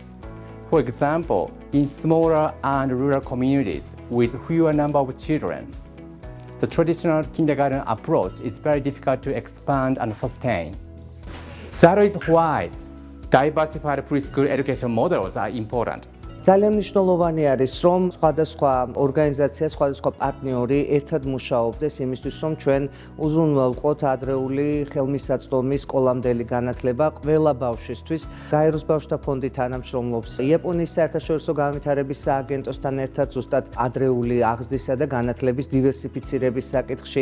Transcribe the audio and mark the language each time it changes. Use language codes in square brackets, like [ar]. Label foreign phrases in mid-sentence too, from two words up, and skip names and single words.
[en] For example, in smaller and rural communities with fewer number of children, the traditional kindergarten approach is very difficult to expand and sustain. That is why diversified preschool education models are important. [ka] ძალიან მნიშვნელოვანი არის, რომ სხვადასხვა ორგანიზაცია, სხვადასხვა პარტნიორი ერთად მუშაობდეს იმისთვის, რომ ჩვენ უზრუნველყოთ ადრეული ხელმისაწვდომის სკოლამდელი განათლება ყველა ბავშვისთვის. გაეროს ბავშვთა ფონდი თანამშრომლობს იაპონიის საერთაშორისო განვითარების სააგენტოსთან ერთად ზუსტად ადრეული აღზრდისა და განათლების დივერსიფიცირების საკითხში.